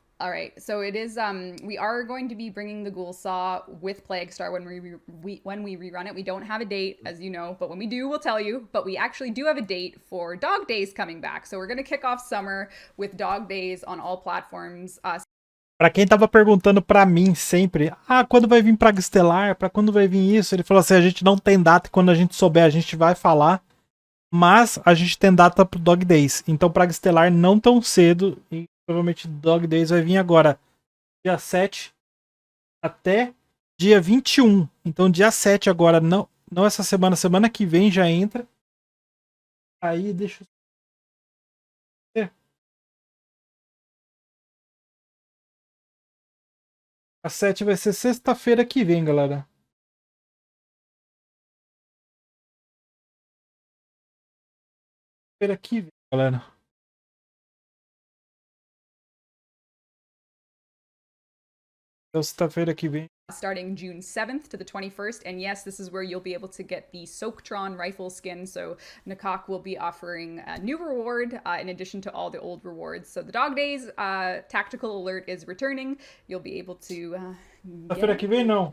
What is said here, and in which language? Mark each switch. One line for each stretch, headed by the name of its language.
English: All right. So it is. We are going to be bringing the Ghoul Saw with Plague Star when we rerun it. We don't have a date, as you know, but when we do, we'll tell you. But we actually do have a date for Dog Days coming back. So we're going to kick off summer with Dog Days on all platforms.
Portuguese: Pra quem tava perguntando pra mim sempre, quando vai vir Praga Estelar? Pra quando vai vir isso? Ele falou assim, a gente não tem data, quando a gente souber a gente vai falar, mas a gente tem data pro Dog Days. Então Praga Estelar não tão cedo, e provavelmente Dog Days vai vir agora, dia 7 até dia 21. Então dia 7 agora, não essa semana, semana que vem já entra. Aí deixa eu... A 7 vai ser sexta-feira que vem, galera. Sexta-feira que vem, galera. Então, sexta-feira que vem.
English: Starting June 7th to the 21st. And yes, this is where you'll be able to get the Soaktron rifle skin. So Nakak will be offering a new reward in addition to all the old rewards. So the Dog Days tactical alert is returning. You'll be able to
Portuguese: Sexta-feira que vem, não.